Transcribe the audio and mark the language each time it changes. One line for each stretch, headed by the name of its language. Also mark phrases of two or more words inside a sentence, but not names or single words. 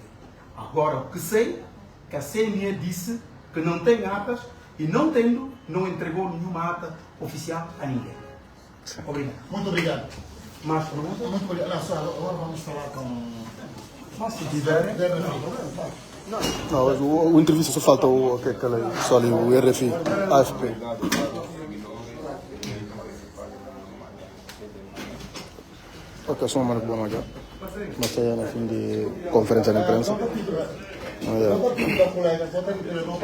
Portuguese: Agora, o que sei, que a CNE disse que não tem atas e não tendo, não entregou nenhuma ata oficial a ninguém. Obrigado. Muito obrigado. Mais perguntas? Muito obrigado. Não, só agora vamos falar com... Mas se tiverem... Não, o entrevista só falta só ali, o RFI, AFP.
Italian: Ok, sono Marco Bonaga. Ma stai alla fine di conferenza di prensa?